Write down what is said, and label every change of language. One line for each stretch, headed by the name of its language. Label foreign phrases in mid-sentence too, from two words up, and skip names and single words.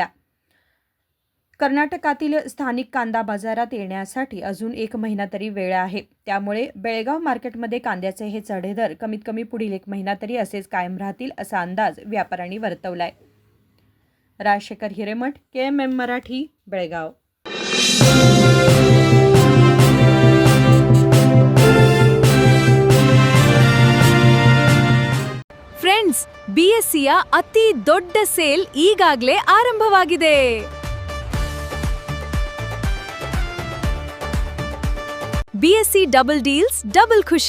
Marathi: कर्नाटकातील स्थानिक कांदा बाजारात येण्यासाठी अजून 1 महिना तरी वेळ आहे. त्यामुळे बेळगाव मार्केटमध्ये कांद्याचे हे चढे दर कमीत कमी पुढील 1 महिना तरी असेच कायम राहतील असा अंदाज व्यापाऱ्यांनी वर्तवलाय. राजशेखर हिरेमठ, KMM मराठी, बेळगाव.
Kannada: ಫ್ರೆಂಡ್ಸ್, BSCಯ ಅತಿ ದೊಡ್ಡ ಸೇಲ್ ಈಗಾಗಲೇ ಆರಂಭವಾಗಿದೆ. BSC
English: double deals
Kannada: ಡಬಲ್ ಖುಷಿ.